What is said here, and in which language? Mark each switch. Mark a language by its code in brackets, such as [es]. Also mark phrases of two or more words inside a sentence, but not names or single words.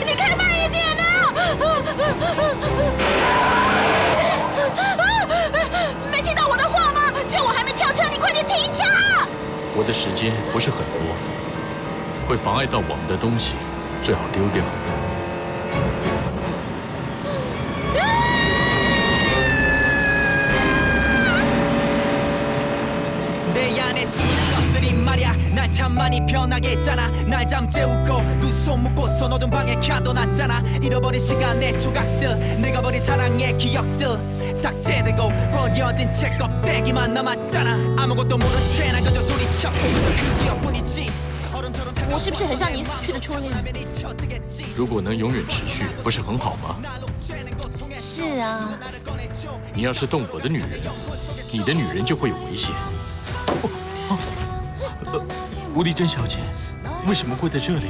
[zh] 你开慢一点啊！没听到我的话吗？趁我还没跳车，你快点停车！我的时间不是很多，会妨碍到我们的东西，最好丢掉。 [ko] 내 안에 숨은 것들이 말야 날 참 많이 변하게 했잖아 날 잠재우고 두 손 묶고서 어두운 방에 켜둬놨잖아 잃어버린 시간의 조각들 내가 버린 사랑의 기억들 삭제되고 버려진 책 껍데기만 남았잖아 아무것도 모른 채 난 그저 소리쳤고 그 기억뿐이지 [zh] 我是不是很像你死去的初恋？如果能永远持续，不是很好吗？是啊，你要是动我的女人，你的女人就会有危险。吴丽珍小姐，为什么会在这里？